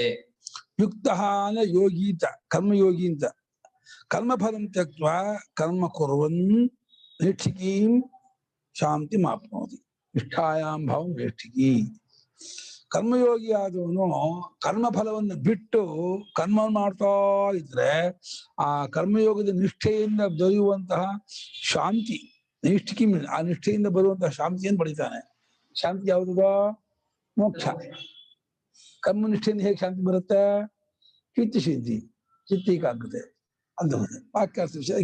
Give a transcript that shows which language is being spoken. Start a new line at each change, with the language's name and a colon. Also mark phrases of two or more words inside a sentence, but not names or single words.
Sanskrit: युक्तः योगी कर्मयोगी कर्मफलं त्यक्त्वा कर्म कुर्वन् नैष्ठिकीं शान्तिम् आप्नोति निष्ठायां भावं नैष्ठिकी कर्मयोगी
Kannada: ಆದವನು ಕರ್ಮಫಲವನ್ನು ಬಿಟ್ಟು ಕರ್ಮ ಮಾಡ್ತಾ ಇದ್ರೆ ಆ ಕರ್ಮಯೋಗದ ನಿಷ್ಠೆಯಿಂದ ದೊರೆಯುವಂತಹ ಶಾಂತಿ ನೈಷ್ಠಿಕಿ ಆ ನಿಷ್ಠೆಯಿಂದ ಬರುವಂತಹ ಶಾಂತಿಯನ್ನು ಪಡಿತಾನೆ ಶಾಂತಿ ಯಾವುದದ ಮೋಕ್ಷ ಕರ್ಮ ನಿಷ್ಠೆಯಿಂದ ಹೇಗೆ ಶಾಂತಿ ಬರುತ್ತೆ ಚಿತ್ತಶುದ್ಧಿ ಚಿತ್ತ ಏಕಾಗ್ರತೆ ಅಂತ ವಾಕ್ಯಾರ್ಥ ವಿಷಯ